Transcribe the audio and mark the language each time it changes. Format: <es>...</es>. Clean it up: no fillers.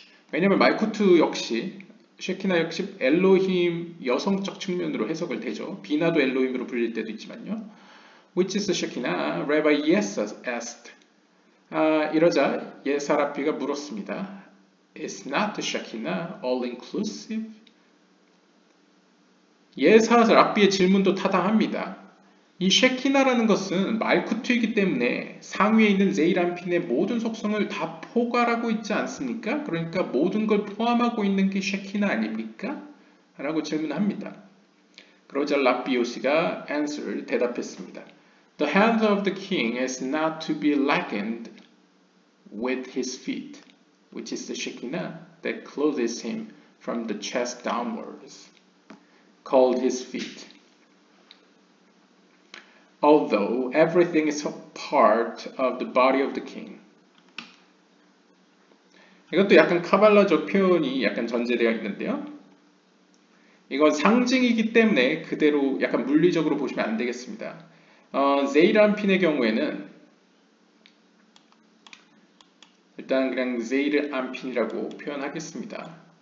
<ko>왜냐하면 말쿠트 역시 쉐키나 역시 엘로힘 여성적 측면으로 해석을 되죠. 비나도 엘로힘으로 불릴 때도 있지만요.</ko> <en>Which is Shekinah? Rabbi Yes asked.</en> <ko>이러자 예사라피가 물었습니다.</ko> <en>It's not Shekinah, all-inclusive?</en> <ko>예사라피의 질문도 타당합니다. 이 쉐키나라는 것은 말쿠트이기 때문에 상위에 있는 제이란핀의 모든 속성을 다 포괄하고 있지 않습니까? 그러니까 모든 걸 포함하고 있는 게 쉐키나 아닙니까? 라고 질문합니다. 그러자 라비오시가 answer, 대답했습니다.</ko> <en>The hand of the king is not to be likened with his feet, which is the Shekinah that clothes him from the chest downwards, called his feet. Although everything is a part of the body of the king.</en> <ko>이것도 약간 카발라적 표현이 약간 전제되어 있는데요. 이건 상징이기 때문에 그대로 약간 물리적으로 보시면 안 되겠습니다. 제이란핀의 경우에는 일단 그냥 제이란핀이라고 표현하겠습니다.</ko>